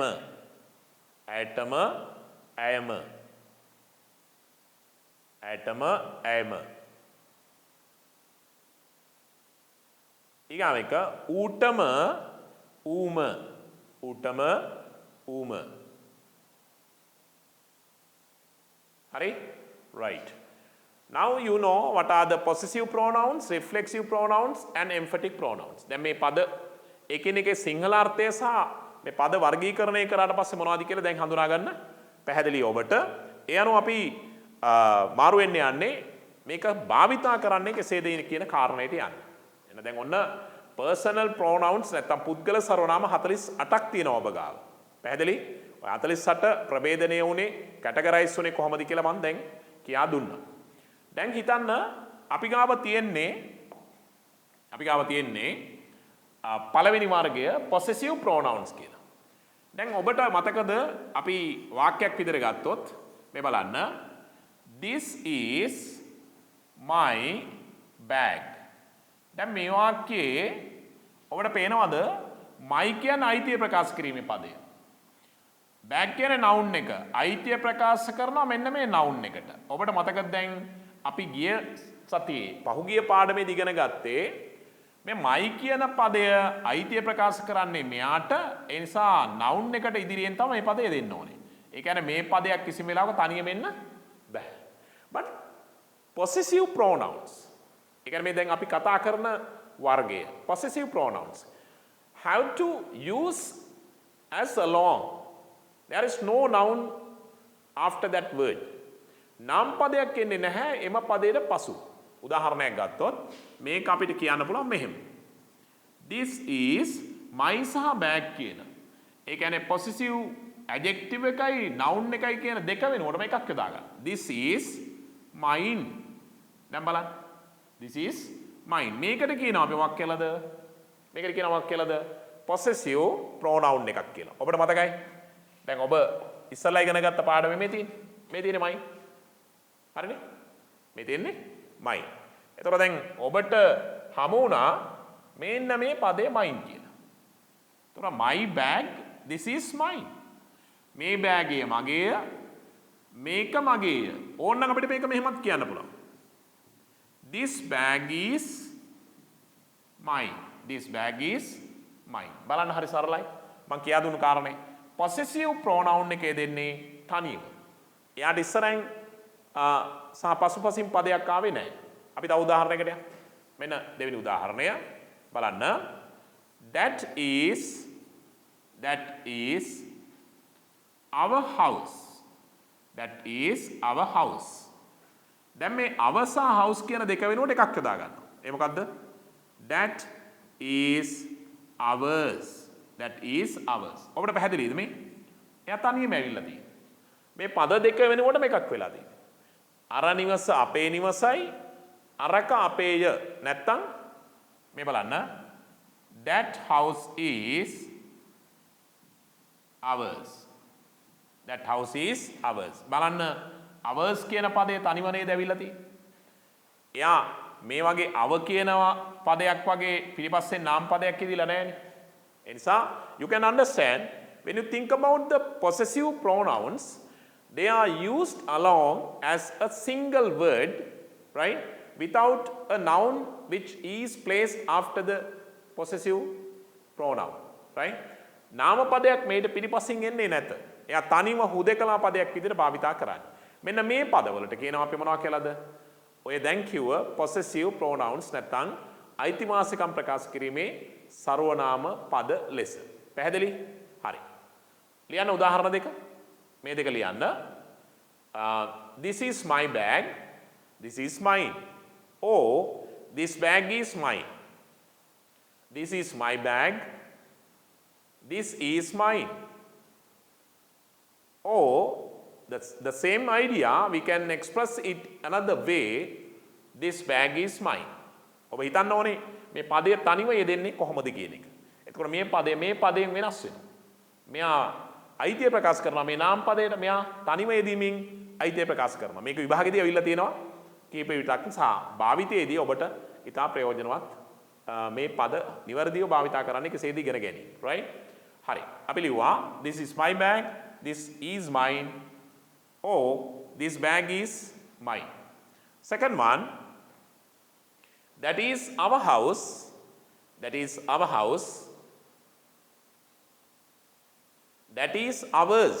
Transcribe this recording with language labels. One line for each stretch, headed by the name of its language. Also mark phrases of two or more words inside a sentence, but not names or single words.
Sinhala: ඇයටම ඇයම. ඇයටම ඇයම. ඊගාව එක ඌටම ඌම. ඌටම ඌම.
English: Hurry? Right. Now you know what are the possessive pronouns, reflexive pronouns and emphatic pronouns.
Sinhala: දැන් මේ පද එකිනෙකේ සිංහල අර්ථය සහ මේ පද වර්ගීකරණය කරාට පස්සේ මොනවද කියලා දැන් හඳුනා ගන්න පැහැදිලි ඔබට. ඒ අනුව අපි මාරු වෙන්න යන්නේ මේක භාවිතා කරන්නේ කෙසේද කියන කාරණයට යන්නේ. එහෙනම් දැන් ඔන්න
English: personal pronouns
Sinhala: නැත්නම් පුද්ගල සර්වනාම 48ක් තියෙනවා ඔබ ගාව. පැහැදිලි? 48 ප්‍රභේදනය වුණේ කැටගරයිස් වුණේ කොහොමද කියලා මම දැන් කියා දුන්නා. දැන් හිතන්න අපි ගාව තියෙන්නේ පළවෙනි වර්ගය
English: possessive pronouns
Sinhala: කියලා. දැන් ඔබට මතකද අපි වාක්‍යයක් විදිහට ගත්තොත් මේ බලන්න
English: this is my bag.
Sinhala: දැන් මේ වාක්‍යයේ ඔබට පේනවද my කියන්නේ අයිතිය ප්‍රකාශ කිරීමේ පදය. bag කියන්නේ noun එක. අයිතිය ප්‍රකාශ කරනවා මෙන්න මේ noun එකට. ඔබට මතකද දැන් අපි ගිය සතියේ පහුගිය පාඩමේදී ඉගෙන ගත්තේ මේ my කියන පදය අයිතිය ප්‍රකාශ කරන්නේ මෙයාට. ඒ නිසා noun එකට ඉදිරියෙන් තමයි මේ පදය දෙන්න ඕනේ. ඒ කියන්නේ මේ පදයක් කිසිම වෙලාවක තනියම එන්න බෑ.
English: but possessive pronouns
Sinhala: ඒ කියන්නේ මේ දැන් අපි කතා කරන වර්ගය
English: possessive pronouns have to use as along. There is no noun after that word.
Sinhala: නම් පදයක් එන්නේ නැහැ එම පදයට පසු. උදාහරණයක් ගත්තොත් මේක අපිට කියන්න පුළුවන් මෙහෙම.
English: This is my සහ bag කියන.
Sinhala: ඒ කියන්නේ
English: possessive adjective
Sinhala: එකයි noun එකයි කියන දෙක වෙනකොටම එකක් යොදා ගන්න.
English: This is mine.
Sinhala: දැන් බලන්න.
English: This is mine.
Sinhala: මේකට කියනවා අපි මොකක් කියලාද? මේකට කියනවා මොකක් කියලාද?
English: possessive pronoun
Sinhala: එකක් කියලා. ඔබට මතකයි? දැන් ඔබ ඉස්සලා ඉගෙන ගත්ත පාඩමේ මේ තියෙන්නේ. මේ තියෙන්නේ mine. හරිනේ? මේ තියෙන්නේ mine. එතකොට දැන් ඔබට හමු වුණා මෙන්න මේ පදේ mine කියලා.
English: එතකොට my bag, this is mine.
Sinhala: මේ බෑග් එක මගේය. මේක මගේය. ඕනනම් අපිට මේක මෙහෙමත් කියන්න පුළුවන්.
English: This bag is mine. This bag is mine.
Sinhala: බලන්න හරි සරලයි. මම කියා දුන්නු කාරණේ.
English: possessive pronoun
Sinhala: එකේ දෙන්නේ තනියම. එයාට ඉස්සරහින් සහ පසුපසින් පදයක් ආවේ නැහැ. අපි තව උදාහරණයකට යමු. මෙන්න දෙවෙනි උදාහරණය බලන්න.
English: That is our house. That is our house.
Sinhala: දැන් මේ our සහ house කියන දෙක වෙනුවට එකක් යොදා ගන්නවා. ඒ මොකද්ද?
English: That is ours. That is ours.
Sinhala: ඔබට පැහැදිලිද මේ? එයා තනියම ඇවිල්ලා තියෙන්නේ. මේ පද දෙක වෙනුවට එකක් වෙලා තියෙන්නේ. අර නිවස අපේ නිවසයි අරක අපේය. නැත්තම් මේ බලන්න.
English: That house is ours. That house is ours.
Sinhala: බලන්න ours කියන පදේ තනිව නේද ඇවිල්ලා තියෙන්නේ. එයා මේ වගේ අව කියන පදයක් වගේ පිටිපස්සේ නාම පදයක් ඉදිලා නැහැනේ. ඒ නිසා
English: you can understand when you think about the possessive pronouns, they are used along as a single word, right? Without a noun which is placed after the possessive pronoun, right?
Sinhala: නාම පදයක් මේට පිටිපසින් එන්නේ නැත. එයා තනිව හුදෙකලා පදයක් විදිහට භාවිතා කරන්නේ. මෙන්න මේ පදවලට කියනවා අපි මොනවා කියලාද? ඔය දැන් කිව්ව
English: possessive pronouns
Sinhala: නැත්නම් අයිතිවාසිකම් ප්‍රකාශ කිරීමේ සර්වනාම පද ලෙස. පැහැදිලි? හරි. ලියන්න උදාහරණ දෙක. මේ දෙක ලියන්න.
English: This is my bag. This is mine. Or this bag is mine. This is my bag. This is mine. Or the same idea we can express it another way. This bag is mine.
Sinhala: ඔබ හිතන්න ඕනේ මේ පදය තනිව යෙදෙන්නේ කොහොමද කියන එක. එතකොට මේ පදයෙන් වෙනස් වෙනවා. මෙයා අයිතිය ප්‍රකාශ කරනවා මේ නාම පදයට, මෙයා තනිව යෙදීමෙන් අයිතිය ප්‍රකාශ කරනවා. මේක විභාගෙදී අවිල්ලා තියෙනවා කීප විටක් සහ භාවිතයේදී ඔබට ඉතා ප්‍රයෝජනවත් මේ පද නිවැරදිව භාවිතා කරන්න කෙසේද ඉගෙන ගැනීම.
English: right?
Sinhala: හරි. අපි ලිව්වා
English: this is my bag, this is mine, or this bag is mine. Second one, that is our house. That is our house. That is ours.